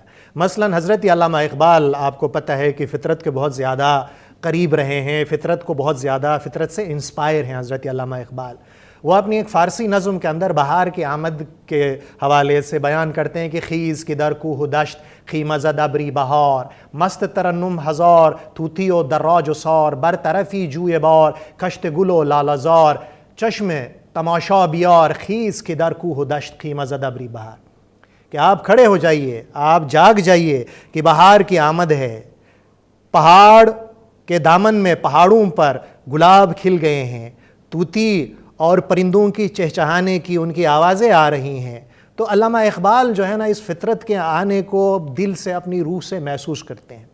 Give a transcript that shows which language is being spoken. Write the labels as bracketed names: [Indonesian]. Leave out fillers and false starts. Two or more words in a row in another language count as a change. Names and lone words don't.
[Urdu] مثلا حضرت علامہ اقبال، آپ کو پتہ ہے کہ فطرت کے بہت زیادہ قریب رہے ہیں، فطرت سے انسپائر ہیں حضرت علامہ اقبال۔ وہ اپنی ایک فارسی نظم کے اندر بہار کی آمد کے حوالے سے بیان کرتے ہیں کہ [Persian] خیز کی در کوہ دشت خیمہ زد ابری بہار، مست ترنم ہزار توتی و دراج و سار، بر طرفی جوئے بار کشت گل و لالہ زار، چشم تماشا بیار خیز کی در کوہ دشت خیمہ زد ابری بہار، [Urdu] کہ آپ کھڑے ہو جائیے، آپ جاگ جائیے کہ بہار کی آمد ہے۔ پہاڑ کے دامن میں پہاڑوں پر گلاب کھل گئے ہیں، طوطی اور پرندوں کی چہچہانے کی ان کی آوازیں آ رہی ہیں۔ تو علامہ اقبال جو ہے نا اس فطرت کے آنے کو دل سے، اپنی روح سے محسوس کرتے ہیں۔